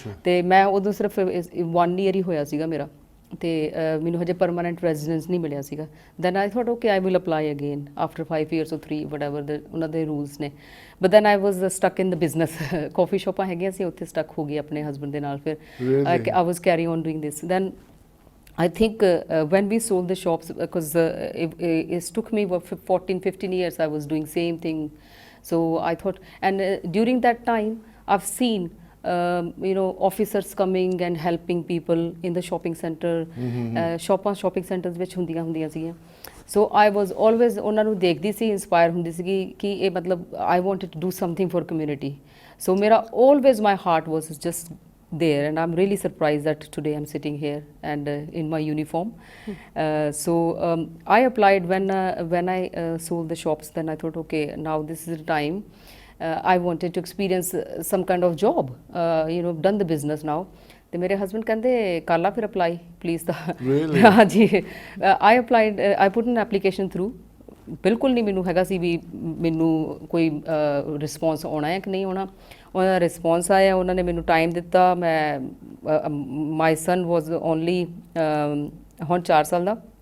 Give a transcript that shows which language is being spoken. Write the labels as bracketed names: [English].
[Punjabi] ਅਤੇ ਮੈਂ ਉਦੋਂ ਸਿਰਫ [English] 1 year [Punjabi] ਹੀ ਹੋਇਆ ਸੀਗਾ ਮੇਰਾ, ਅਤੇ ਮੈਨੂੰ ਹਜੇ ਪਰਮਾਨੈਂਟ ਰੈਜ਼ੀਡੈਂਸ ਨਹੀਂ ਮਿਲਿਆ ਸੀਗਾ। [English] then I thought okay I will apply again after 5 years or 3 whatever [Punjabi] ਉਹਨਾਂ ਦੇ ਰੂਲਸ ਨੇ। [English] But then I was stuck in the business. [Punjabi] ਕਾਫੀ ਸ਼ੋਪਾਂ ਹੈਗੀਆਂ ਸੀ, ਉੱਥੇ ਸਟਕ ਹੋ ਗਈ ਆਪਣੇ ਹਸਬੈਂਡ ਦੇ ਨਾਲ। ਫਿਰ [English] I was carry on doing this. Then I think when we sold the shops, because it took me 14-15 years, I was doing same thing. So I thought, and during that time, I've seen, officers coming and helping people in the shopping center, shopping centers which [Punjabi] ਹੁੰਦੀਆਂ ਸੀਗੀਆਂ. [English] So I was always [Punjabi] ਉਹਨਾਂ ਨੂੰ ਦੇਖਦੀ ਸੀ, [English] inspire [Punjabi] ਹੁੰਦੀ ਸੀਗੀ ਕਿ ਇਹ ਮਤਲਬ [English] I wanted to do something for community. So [Punjabi] ਮੇਰਾ [English] always my heart was just there, and I'm really surprised that today I'm sitting here and in my uniform. I applied when I sold the shops. Then I thought, okay, now this is the time. I wanted to experience some kind of job. Done the business now. [Punjabi] ਤੇ ਮੇਰੇ husband ਕਹਿੰਦੇ ਕਰ ਲਾ ਫਿਰ apply please ਦਾ ਹਾਂਜੀ [English] I applied I put an application through [Punjabi] ਬਿਲਕੁਲ ਨਹੀਂ ਮੈਨੂੰ ਹੈਗਾ ਸੀ ਵੀ ਮੈਨੂੰ ਕੋਈ ਰਿਸਪੌਂਸ ਆਉਣਾ ਹੈ ਕਿ ਨਹੀਂ ਆਉਣਾ ਉਹਨਾਂ ਦਾ ਰਿਸਪੌਂਸ ਆਇਆ ਉਹਨਾਂ ਨੇ ਮੈਨੂੰ ਟਾਈਮ ਦਿੱਤਾ ਮੈਂ [English] my son was only [Punjabi] ਹੁਣ 4 ਸਾਲ ਦਾ